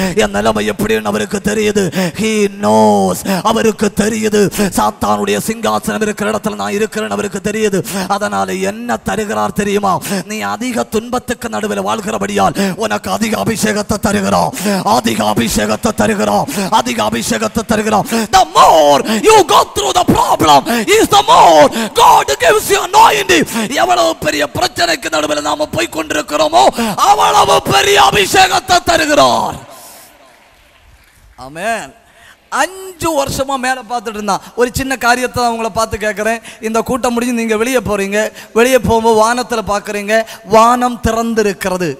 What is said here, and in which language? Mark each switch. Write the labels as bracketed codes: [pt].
[ta] என் நிலைமை எப்படின்னு அவருக்கு தெரியுது. [en] He knows. [ta] அவருக்கு தெரியுது. சாத்தானுடைய சிங்காசனம் இருக்கிற இடத்துல நான் இருக்கிறேன் அவருக்கு தெரியுது. அதனால என்ன தருகிறார் தெரியுமா? நீ அதிக துன்பத்துக்கு நடுவில் வாழ்கிறபடியால் உனக்கு அதிக அபிஷேகத்தை தருகிறான். அதிக அபிஷேகத்தை தருகிறான். அதிக அபிஷேகத்தை தருகிறான். [en] The more you go through the problem is the more God gives you anointing. [ta] எவ்வளவு பெரிய பிரச்சனைக்கு நடுவில் நாம போய் கொண்டிருக்கிறோமோ அவ்வளவு பெரிய அபிஷேகத்தை தருகிறார். ஆமென். 5 வருஷமா மேல பார்த்துட்டு இருந்தான். ஒரு சின்ன காரியத்தை அவங்கள பார்த்து கேட்கிறேன். இந்த கூட்டம் முடிஞ்சு நீங்க வெளியே போறீங்க. வெளியே போகும்போது வானத்துல பாக்குறீங்க, வானம் திறந்து இருக்கிறது.